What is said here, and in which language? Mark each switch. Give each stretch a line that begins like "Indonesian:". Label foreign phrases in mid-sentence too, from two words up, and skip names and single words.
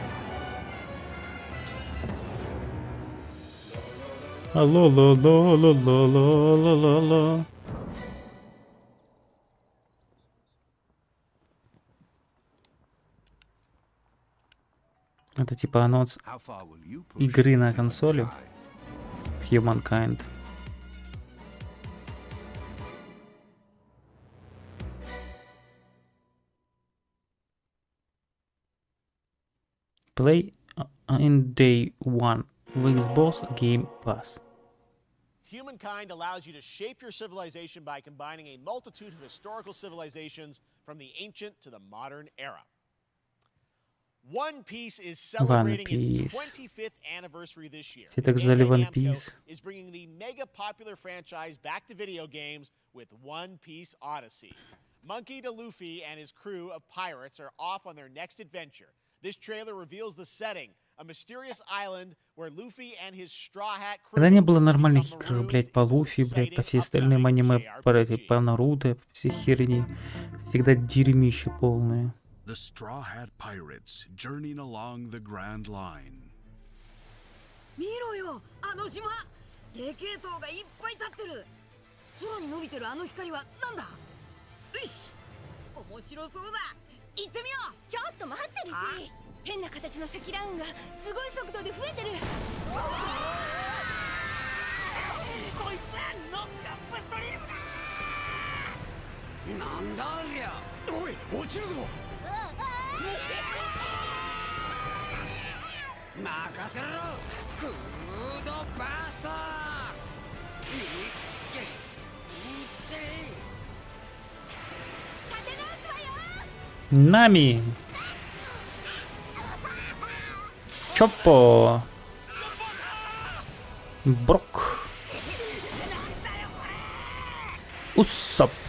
Russian: Алло-ло-ло-ло-ло-ло-ло-ло-ло. Это типа анонс игры на консоли.
English: Humankind. Play in day one with Xbox Game Pass. Humankind allows you to shape your civilization by combining a multitude of historical civilizations from the ancient to the modern era. One Piece is celebrating its 25th anniversary this year.
Russian: Все так ждали One Piece.
English: Is bringing the mega popular franchise back to video games with One Piece Odyssey. Monkey D. Luffy and his crew of pirates are off on their next adventure. This trailer reveals the setting, a mysterious island where Luffy and his straw hat crew.
Russian: Когда не было нормальных игр, блять, по Луфи, блять, по всей остальным аниме, по Наруто, по всей херни, всегда дерьмище полное.
English: The Straw Hat Pirates journeying along the Grand Line.
Japanese: 見ろよ、あの島。でけえ塔がいっぱい立ってる。空に伸びてるあの光はなんだ。よし、面白そうだ。行ってみよう。ちょっと待ってるし。変な形の積乱雲がすごい速度で増えてる。こいつはノックアップストリームだ。なんだありゃ。おい、落ちるぞ。任せろ。クードバースト。
Russian: Нами! Чоппо! Брок! Уссоп!